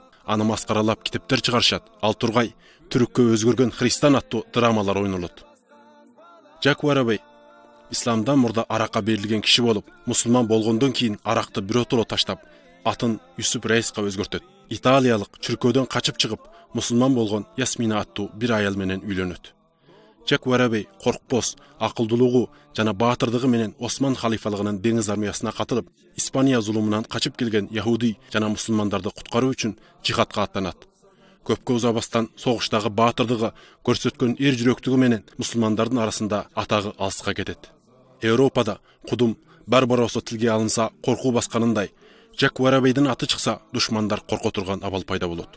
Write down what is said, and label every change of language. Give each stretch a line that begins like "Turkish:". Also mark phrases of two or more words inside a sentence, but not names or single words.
Kyrgyz: Аны маскаралап китептер чыгарышат. Ал тургай түрккө өзгөргөн христиан аттуу драмалар ойнолот. Жак Воробей исламдан мурда аракка берилген киши болуп, мусулман болгондон кийин аракты биротоло таштап, атын Юсуф Раиска өзгөртөт. Италиялык чүркөөдөн качып чыгып, мусулман болгон Ясмина аттуу бир аял менен үйлөнөт. Jack Waraway коркпос, акылдуулугу жана батырдыгы менен Osman халифалыгынын деңиз армиясына катылып, Испания зулумунан качып келген Яхуди жана мусулмандарды куткаруу үчүн жихадка аттанат. Көпкө узабастан согуштагы батырдыгы, көрсөткөн эр жүрөктүгү менен мусулмандардын арасында атагы алыска кетет. Европада кудум Барбаросо тилге алынса коркуу басканындай, Jack Warawayдын аты чыкса душмандар корко турган абал пайда болот.